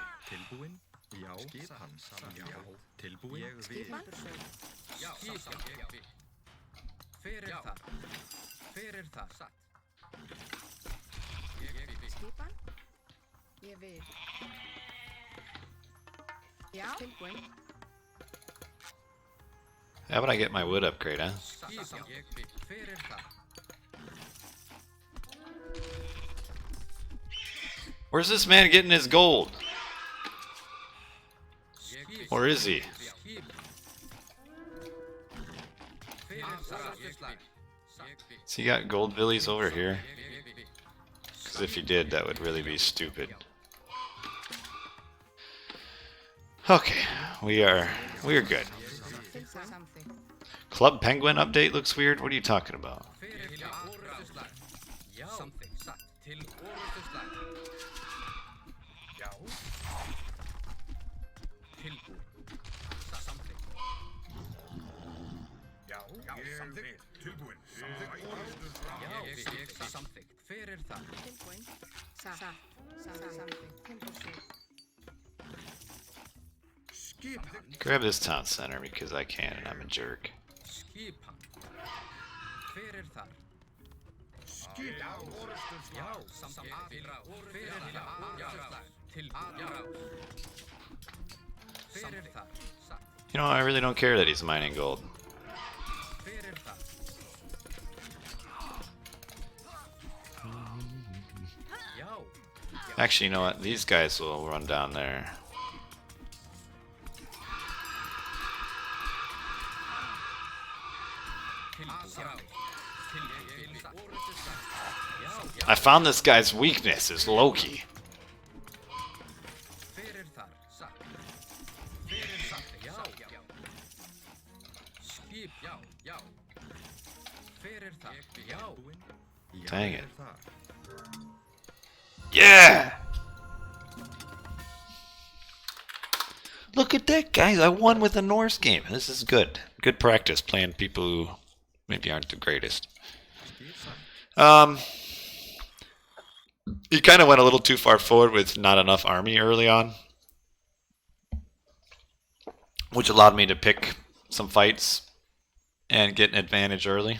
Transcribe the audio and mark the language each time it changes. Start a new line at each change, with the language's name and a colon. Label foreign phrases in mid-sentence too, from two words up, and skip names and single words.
Icelandic: Tilbúin? Já. Skipan. Já. Tilbúin? Ég vil. Skipan? Já, skipan. Ég vil. Hver þar? Hver þar? Satt. Ég vil. Skipan? Ég vil. Já. Tilbúin.
English: How about I get my wood upgrade, huh?
Icelandic: Skipan. Ég vil. Hver þar?
English: Where's this man getting his gold?
Icelandic: Ég vil.
English: Or is he?
Icelandic: Skipan. Hver þar? Ég vil.
English: Has he got gold villies over here?
Icelandic: Ég vil.
English: Because if he did, that would really be stupid. Okay, we're good.
Icelandic: Samþykkt.
English: Club Penguin update looks weird. What are you talking about?
Icelandic: Hver þar? Orrustuslag. Já. Samþykkt. Satt. Til orrustuslag. Já. Tilbúin. Samþykkt. Já. Samþykkt. Tilbúin. Samþykkt. Já, ég samþykkt. Hver þar? Tilbúin. Satt. Samþykkt. Tilbúin. Skipan.
English: Grab this town center because I can and I'm a jerk.
Icelandic: Skipan. Hver þar? Skipan. Já, samþykkt. Til orrustuslag. Til orrustuslag. Hver þar? Satt.
English: You know, I really don't care that he's mining gold.
Icelandic: Hver þar? Já.
English: Actually, you know what? These guys will run down there. I found this guy's weakness is Loki.
Icelandic: Hver þar? Satt. Hver satt? Já. Skip. Já. Hver þar? Já.
English: Dang it. Yeah! Look at that, guys. I won with a Norse game. This is good. Good practice playing people who maybe aren't the greatest. He kind of went a little too far forward with not enough army early on, which allowed me to pick some fights and get an advantage early.